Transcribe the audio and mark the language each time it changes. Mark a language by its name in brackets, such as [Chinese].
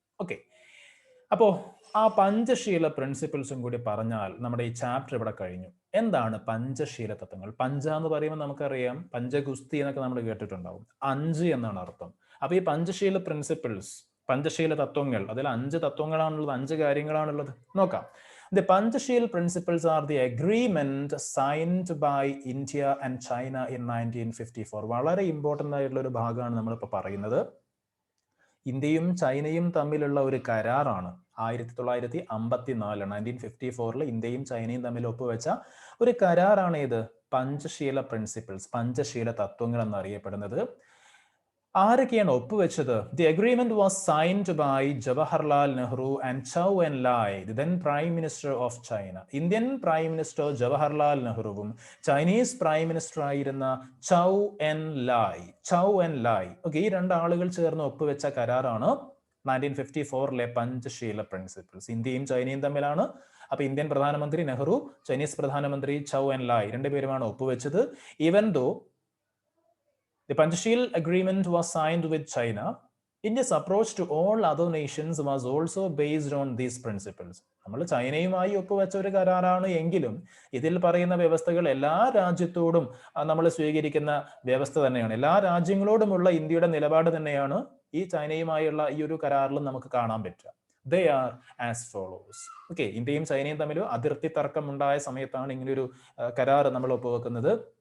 [Malayalam] Okay, അപ്പോ ആ പഞ്ചശീല പ്രിൻസിപ്പിൾസും കൂടി പറഞ്ഞാൽ നമ്മുടെ ഈ ചാപ്റ്റർ ഇവിടെ കഴിഞ്ഞു. എന്താണ് പഞ്ചശീല തത്വങ്ങൾ? പഞ്ച എന്ന് പറയുമ്പോൾ നമുക്കറിയാം, പഞ്ചഗുസ്തി എന്നൊക്കെ നമ്മൾ കേട്ടിട്ടുണ്ടാവും, 5 എന്നാണ് അർത്ഥം. അപ്പൊ ഈ പഞ്ചശീല പ്രിൻസിപ്പിൾസ്, പഞ്ചശീല തത്വങ്ങൾ, അതിൽ 5 തത്വങ്ങളാണുള്ളത്, 5 കാര്യങ്ങളാണുള്ളത്. നോക്കാം. [English] The Panchashil principles are the agreement signed by India and China in 1954. [Malayalam] വളരെ ഇമ്പോർട്ടൻ്റ് ആയിട്ടുള്ള ഒരു ഭാഗമാണ് നമ്മളിപ്പോൾ പറയുന്നത്. ഇന്ത്യയും ചൈനയും തമ്മിലുള്ള ഒരു കരാറാണ് 1954 1954 ഇന്ത്യയും ചൈനയും തമ്മിൽ ഒപ്പുവെച്ച ഒരു കരാറാണ് ഇത് പഞ്ചശീല പ്രിൻസിപ്പിൾസ്, പഞ്ചശീല തത്വങ്ങൾ എന്നറിയപ്പെടുന്നത്. ആരൊക്കെയാണ് ഒപ്പുവെച്ചത്? [English] The agreement was signed by Jawaharlal Nehru and Chou En Lai, the then prime minister of China. [Malayalam] Indian prime minister Jawaharlal നെഹ്റുവും Chinese prime minister ആയിരുന്ന ചൗ എൻ ലായ്. ഓക്കെ, ഈ 2 ആളുകൾ ചേർന്ന് ഒപ്പുവെച്ച കരാറാണ് 1954 പഞ്ചശീല പ്രിൻസിപ്പിൾസ്. ഇന്ത്യയും ചൈനയും തമ്മിലാണ്. അപ്പൊ ഇന്ത്യൻ പ്രധാനമന്ത്രി നെഹ്റു, ചൈനീസ് പ്രധാനമന്ത്രി ചൗ എൻ ലായ്, 2 പേരുമാണ് ഒപ്പുവെച്ചത്. [English] Even though the Panchashil agreement was signed with China, India's approach to all other nations was also based on these principles. [Malayalam] നമ്മൾ ചൈനയുമായി ഒപ്പുവെച്ച ഒരു കരാറാണ് എങ്കിലും ഇതിൽ പറയുന്ന വ്യവസ്ഥകൾ എല്ലാ രാജ്യത്തോടും നമ്മൾ സ്വീകരിക്കുന്ന വ്യവസ്ഥ തന്നെയാണ്. എല്ലാ രാജ്യങ്ങളോടുമുള്ള ഇന്ത്യയുടെ നിലപാട് തന്നെയാണ് ഈ ചൈനയുമായുള്ള ഈ ഒരു കരാറിലും നമുക്ക് കാണാൻ പറ്റുക. [English] They are as follows. [Malayalam] Okay, ഇന്ത്യയും ചൈനയും തമ്മിൽ അതിർത്തി തർക്കം ഉണ്ടായ സമയത്താണ് ഇങ്ങനൊരു കരാർ നമ്മൾ ഒപ്പുവെക്കുന്നത്.